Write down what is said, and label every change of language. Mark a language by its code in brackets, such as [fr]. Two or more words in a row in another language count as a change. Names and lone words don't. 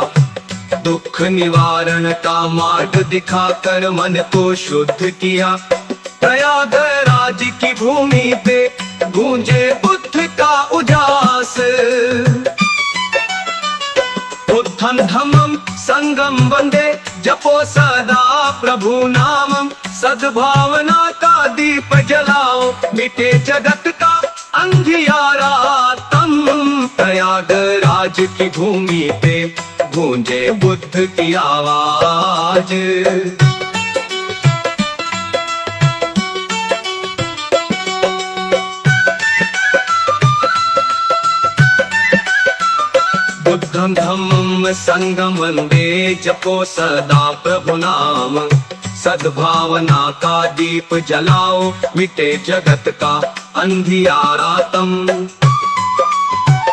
[hi] दुख निवारण का मार्ग दिखाकर मन को शुद्ध किया। प्रयागराज की भूमि पे गूंजे बुद्ध का उजास। [pi] बुद्धं धम्मं [hi] संगम वंदे, जपो सदा प्रभु नामम। सद्भावना का दीप जलाओ, मिटे जगत का अंधियारा तम। प्रयागराज की भूमि पे गूंजे बुद्ध की आवाज। [pi] बुद्धं धम्मं [hi] संगम वंदे, जपो सदा प्रभु नाम। सद्भावना का दीप जलाओ, मिटे जगत का अंधियारा तम।